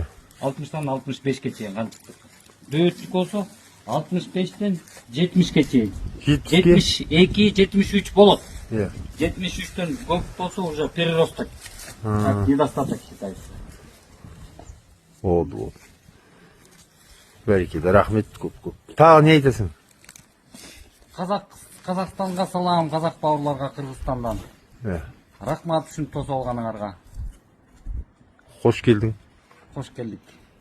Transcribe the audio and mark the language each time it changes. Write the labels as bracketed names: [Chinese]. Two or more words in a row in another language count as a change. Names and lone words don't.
[Kyrgyz] 60-тан 65ке чейин канчыктык. Дөөттүк болсо 65-тен 70ке чейин. 72, 73 болот. 73-тен көп болсо [Russian] уже переросток. Недостаток считается. [Kyrgyz] Болду. [Kazakh] Бәрекелді, рахмет көп. Тағы не айтасың? [Kyrgyz] Казакстанга салам, казак бауырларга Кыргызстандан. Рахмат ушинтип тосуп алганыңарга. Кош келдиң. Кош келдик.